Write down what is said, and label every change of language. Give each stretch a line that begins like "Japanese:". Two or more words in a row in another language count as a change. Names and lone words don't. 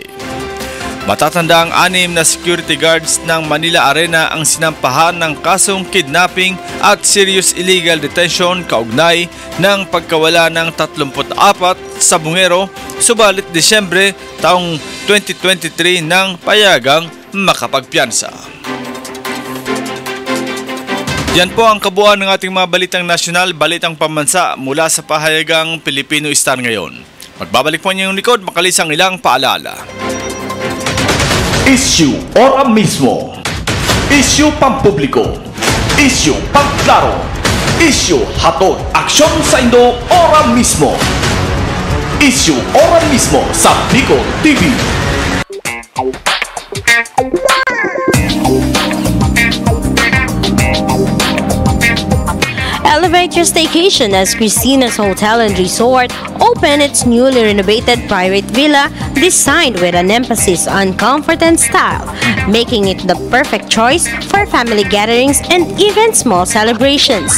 Filipino: Matatanda ang 6 na security guards ng Manila Arena ang sinampahan ng kasong kidnapping at
English: serious illegal detention
Filipino: kaugnay ng pagkawala ng 34 sabungero, subalit Disyembre taong 2023 nang payagang makapagpiyansa. Yan po ang kabuuan ng ating mga balitang nasyonal, balitang pambansa mula sa pahayagang Pilipino Star ngayon. Magbabalik po niyo yung likod, makalisang ilang paalala.
Bikol: Issue ora mismo. Issue pampubliko. Issue pagklaro. Issue hatod aksyon sa Indo ora mismo. Issue ora mismo sa Bicol TV.
English: Elevate your staycation as Christina's Hotel and Resort opened its newly renovated private villa designed with an emphasis on comfort and style, making it the perfect choice for family gatherings and even small celebrations.